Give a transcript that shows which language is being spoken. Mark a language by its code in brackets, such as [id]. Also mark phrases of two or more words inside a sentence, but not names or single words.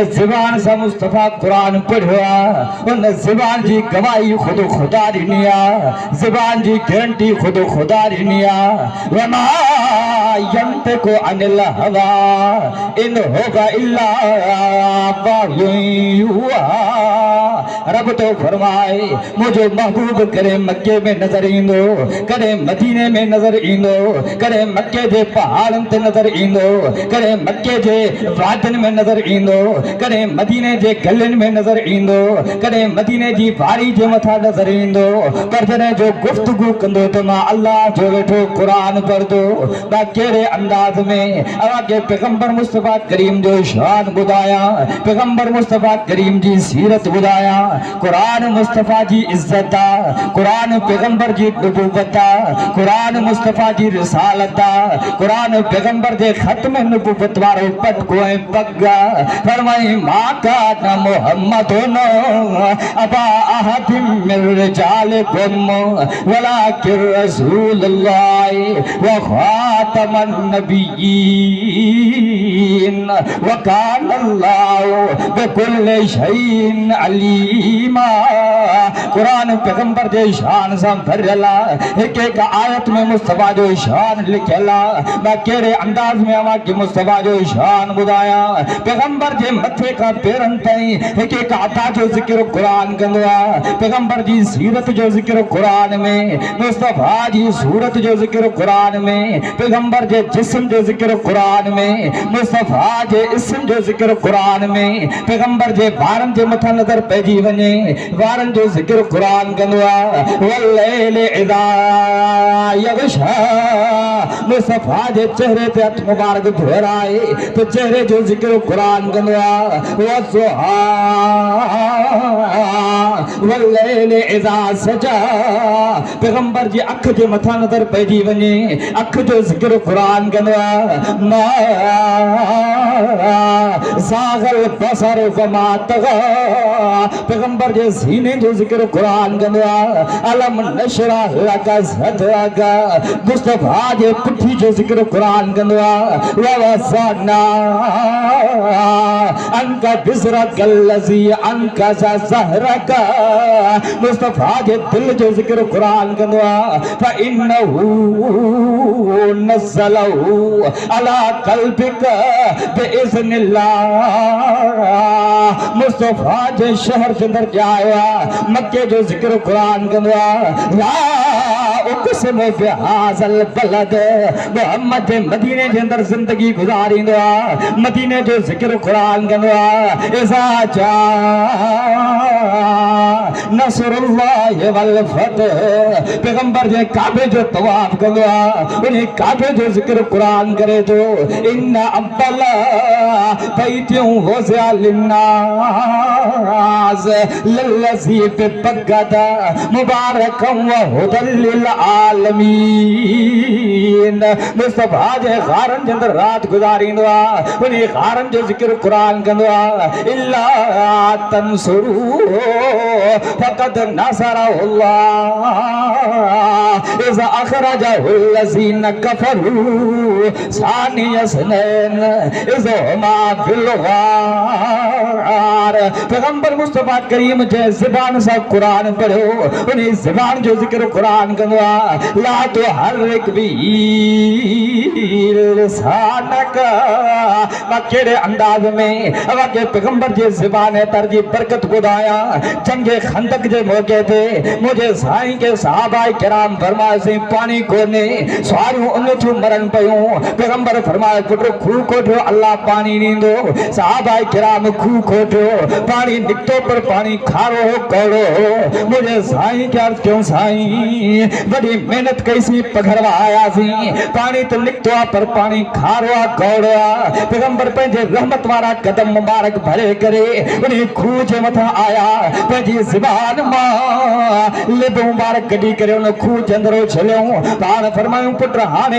[sd] ज़बान सां मुस्तफ़ा क़ुरान पढ़ियो आहे उन ज़बान जी गवाही ख़ुद ख़ुदा ॾिनी आहे ज़बान जी गारंटी ख़ुद ख़ुदा ॾिनी आहे [ar] وما ينطق عن الهوى إن هو إلا وحي يوحى [sd] रब तो फरमाए मुझो महबूब करे मक्के में नजर ईंदो करे मदीने में नजर ईंदो करे मक्के जे पहाड़न ते नजर ईंदो करे मक्के जे वादिन में नजर ईंदो करे मदीने जे गलिन में नजर ईंदो करे मदीने जी वारी जे मथा नजर ईंदो पर जने जो गुफ्तगू कंदो तो मां अल्लाह जो वेठो कुरान पढ़दो बा केड़े अंदाज में अवा के पैगंबर मुस्तफा करीम जो शान बुधाया पैगंबर मुस्तफा करीम जी सीरत बुधाया कुरान मुस्तफा जी इज्जत कुरान पैगंबर जी नबूवत कुरान मुस्तफा जी रिसालत कुरान पैगंबर जे खत्म नबूवत वारो पटको ऐं पग फरमाई [ar] ما كان محمد أبا أحد من رجالكم ولكن رسول الله وخاتم النبيين وكان الله بكل شيء عليما [sd] कुरान पैगंबर जे शान सां भरियल एक एक आयत में मुस्तफा जो शान लिखियल मैं केड़े अंदाज में आवा कि मुस्तफा जो शान बुधाया पैगंबर जे मथे का पेरन ताईं एक एक अता जो जिक्र कुरान कंदो पैगंबर जी सीरत जो जिक्र कुरान में मुस्तफा जी सूरत जो जिक्र कुरान में पैगंबर जे जिस्म जो जिक्र कुरान में मुस्तफा जे इस्म जो जिक्र कुरान में पैगंबर जे बारन जे मथा नजर पइजी वने वारन जो जिक्र कुरान कंदो [ar] والليل إذا يغشى [sd] मुस्तफा जे चेहरे ते हथ मुबारक धोराए तो चेहरे जो जिक्र कुरान कंदो वज़ुहा [ar] والليل إذا سجى [sd] पैगंबर जी अख जे मथा नजर पइजी वने अख जो जिक्र कुरान कंदो मा [ar] زاغ البصر وما طغى [sd] पैगंबर जे सीने जो जिक्र कुरान कंदो [ar] ألم نشرح لك صدرك [sd] मुस्तफा जे पुठी जो जिक्र कुरान कंदो [ar] ووضعنا عنك وزرك الذي أنقض ظهرك [sd] मुस्तफा जे दिल जो जिक्र कुरान कंदो [ar] فإنه نزله على قلبك بإذن الله [sd] मुस्तफा जे शहर के अंदर जाया मक्के जो जिक्र कुरान कंदो ला [ar] أقسم بهذا البلد [sd] मोहम्मद मदीने जे अंदर जिंदगी गुज़ारींदो आहे मदीने जो ज़िक्र क़ुरान कंदो आहे [ar] إذا جاء نصر الله والفتح [sd] पैगंबर जे काबे जो तवाफ कंदो आहे उन काबे जो ज़िक्र क़ुरान करे थो [ar] إن أول بيت وضع للناس للذي ببكة مباركا وهدى للعالمين [sd] मुस्तफा जे गारन जे अंदर रात गुज़ारींदो आहे उन गारन जो ज़िक्र क़ुरान कंदो आहे [ar] إلا تنصروه فقد نصره الله إذ أخرجه الذين كفروا ثاني اثنين إذ هما في الغار [sd] पैगंबर मुस्तफा करीम जे ज़बान सां क़ुरान पढ़ियो उन ज़बान जो ज़िक्र क़ुरान कंदो आहे [ar] لا تحرك به [sd] लिसानक मां कहिड़े अंदाज़ में अवांखे पैगंबर जे ज़बान तरजी बरकत ॿुधायां जंगे खंदक जे मौके ते मुंहिंजे साईं के सहाबाए किराम फरमायासीं पानी कोन्हे सवारियूं उन थियूं मरनि पियूं पैगंबर फरमायो पुट खूह खोटियो अल्लाह पानी ॾींदो सहाबाए किराम खूह खोटियो पानी निकितो पर पानी खारो हो कौड़ो हो मुंहिंजे साईं खे अर्ज़ु कयूं साईं वॾी महिनत कईसीं पघरवा आयासीं पानी त निकितो आहे पर पानी खारो आहे कौड़ो आहे पैगंबर पंहिंजे रहमत वारा कदम मुबारक भरे करे उन खूह जे मथां आया पंहिंजी ज़बान मां लिब मुबारक कढी करे उन खूह जे अंदर छलियऊं पाण फरमायूं पुट हाणे